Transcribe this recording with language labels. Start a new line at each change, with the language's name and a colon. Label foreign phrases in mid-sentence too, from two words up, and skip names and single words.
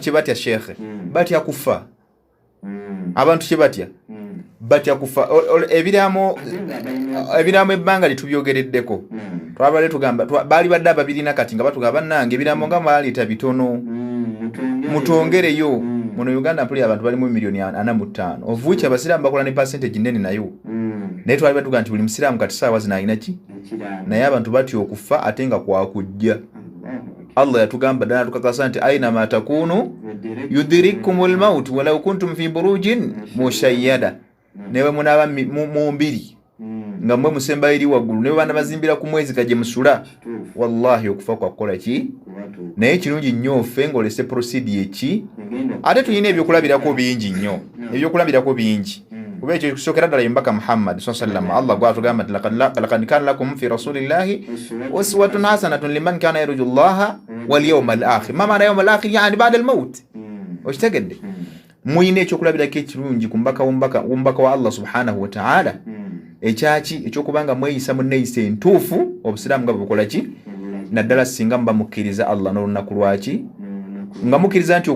Ganda: kye batya shekhe batya kufa abantu kye batya kufa ebiraamo ebbanga litubyogereddeko twabale tugamba baali badde ababirina kati nga batugamba bannange ebiraamo nga mwaleeta bitono mutongereyo muno Uganda mpuli abantu balimu milioni 45
English: of which
Ganda: abasiraamu bakola ne percentage nene nayo naye twali batugamba nti buli musiraamu kati saawa zino alina ki naye abantu batya okufa ate nga kwakujja Allah yatugamba ddala tukakasa nti
Arabic: أين ما تكونوا يدرككم الموت و لو كنتم في بروج مشيدة
Ganda: newe munaba mu mbiri nga mwe musemba eri waggulu newe bana bazimbira ku mwezi kaje musula wallahi okufa kwa kola ki naye kirungi nnyo ffe ng'olese procedure ki ate tulina ebyokulabirako bingi nnyo ebyokulabirako bingi kuba ekyo kusokera ddala yembaka Muhammad sallallahu Allah gwatugamba nti
Arabic: لقد كان لكم في رسول الله أسوة حسنة لمن كان يرجو الله و اليوم الآخر ما معنى اليوم الآخر يعني بعد الموت
Ganda: okitegedde muyina ekyokulabirako ekirungi ku mbaka wa
Arabic: الله سبحانه و تعالى
Ganda: ekyaki ekyokubanga mweyisa munneeyisa entuufu obusiraamu nga bukola ki naddala singa muba mukkiriza Allah n'olunaku lwaki nga mukkiriza nti